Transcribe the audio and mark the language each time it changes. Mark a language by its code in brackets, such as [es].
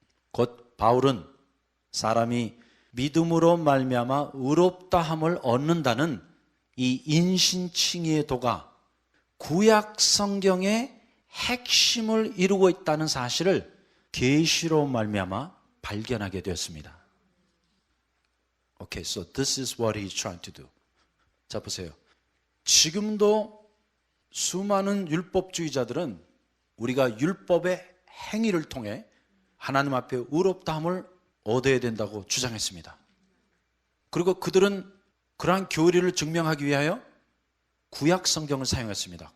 [ko] 곧 바울은 사람이 믿음으로 말미암아 의롭다함을 얻는다는 이 인신칭의의 도가 구약 성경의 핵심을 이루고 있다는 사실을 계시로 말미암아 발견하게 되었습니다. [en] Okay, so this is what he's trying to do. [ko] 자, 보세요. 지금도 수많은 율법주의자들은 우리가 율법의 행위를 통해 하나님 앞에 의롭다함을 얻어야 된다고 주장했습니다. 그리고 그들은 그러한 교리를 증명하기 위하여 구약 성경을 사용했습니다.